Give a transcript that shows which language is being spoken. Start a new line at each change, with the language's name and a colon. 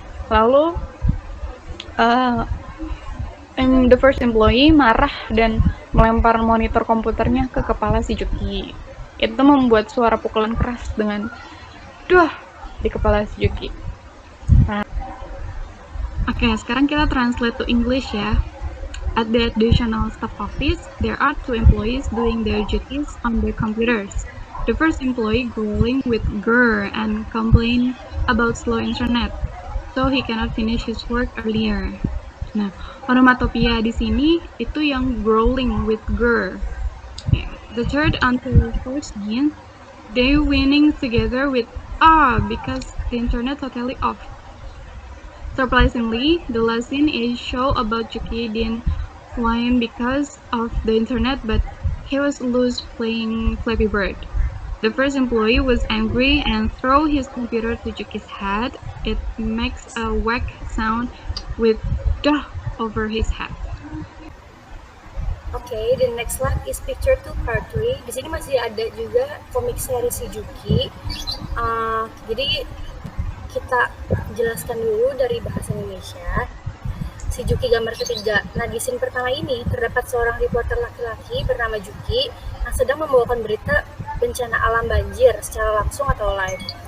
Indonesian: Lalu
English: the first employee
Indonesian: marah dan melempar monitor komputernya ke kepala si Juki. Itu membuat suara pukulan keras dengan duh di kepala si Juki. Oke, sekarang kita
English: translate to English
Indonesian: ya.
English: At the additional staff office, there are two employees doing their duties on their computers. The first employee growling with grr and complain about slow internet, so he cannot finish his work earlier.
Indonesian: Nah, onomatopoeia di sini itu yang
English: growling with grr. Yeah. The third until first scene, they winning together with because the internet totally off. Surprisingly, the last scene is show about Juki didn't win because of the internet, but he was loose playing Flappy Bird. The first employee was angry and throw his computer to Juki's head. It makes a whack sound with duh over his head. Oke, the next one is picture 2 part 3.
Indonesian: Di sini masih ada juga komik seri si Juki. Jadi kita jelaskan dulu dari bahasa Indonesia. Si Juki gambar ketiga. Nah, di scene pertama ini terdapat seorang reporter laki-laki bernama Juki yang sedang membawakan berita bencana alam banjir secara langsung atau live.